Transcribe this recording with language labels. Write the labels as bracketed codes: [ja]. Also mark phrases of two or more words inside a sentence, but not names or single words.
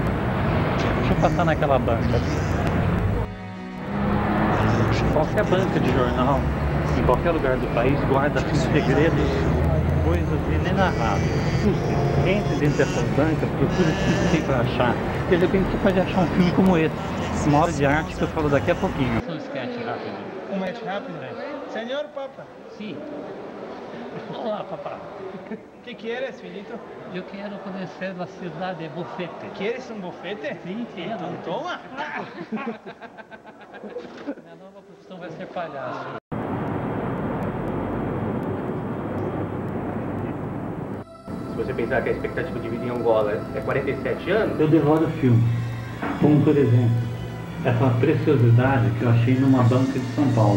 [pt] Deixa eu passar naquela banca. Qualquer banca de jornal, em qualquer lugar do país, guarda segredos, coisas inenarráveis. Entre dentro dessas bancas, procura tudo que tem para achar. De repente você pode achar um filme como esse, uma obra de arte que eu falo daqui a pouquinho. Um sketch rápido. [es] Un match rápido. Señor Papa. Sí. Olá, papá. ¿Qué quieres, filito? [pt] Eu quero conhecer a cidade de Bufete. [es] ¿Quieres un bufete? [pt] Sim, quero. Então toma. Minha nova profissão vai ser palhaço. Se você pensar que a expectativa de vida em Angola é 47 anos... Eu devoro filmes, como por exemplo, essa preciosidade que eu achei numa banca de São Paulo.